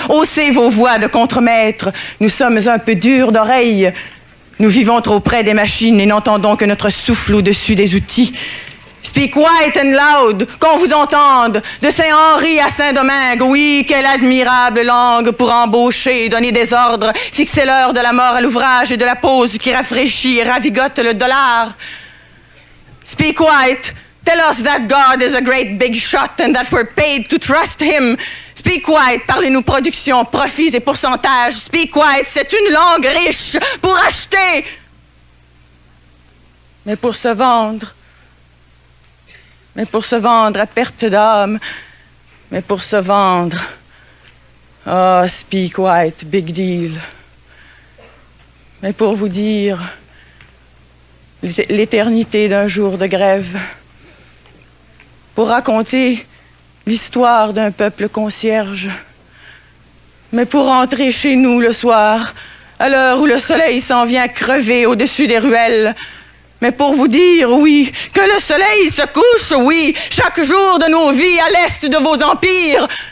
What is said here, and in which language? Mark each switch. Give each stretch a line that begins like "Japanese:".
French: Haussez vos voix de contremaître. Nous sommes un peu durs d'oreille. Nous vivons trop près des machines et n'entendons que notre souffle au-dessus des outils.
English: Speak white and loud,
French: qu'on vous entende, de Saint-Henri à Saint-Domingue. Oui, quelle admirable langue pour embaucher, donner des ordres, fixer l'heure de la mort à l'ouvrage et de la pause qui rafraîchit et ravigote le dollar.
English: Speak white, tell us that God is a great big shot and that we're paid to trust him. Speak white,
French: parlez-nous production, profits et pourcentages.
English: Speak white,
French: c'est une langue riche pour acheter, mais pour se vendre. Mais pour se vendre à perte d'âme, mais pour se vendre. Ah,
English: speak white, big deal.
French: Mais pour vous dire l'éternité d'un jour de grève, pour raconter l'histoire d'un peuple concierge, mais pour rentrer chez nous le soir, à l'heure où le soleil s'en vient crever au-dessus des ruelles, mais pour vous dire, oui, que le soleil se couche, oui, chaque jour de nos vies à l'est de vos empires.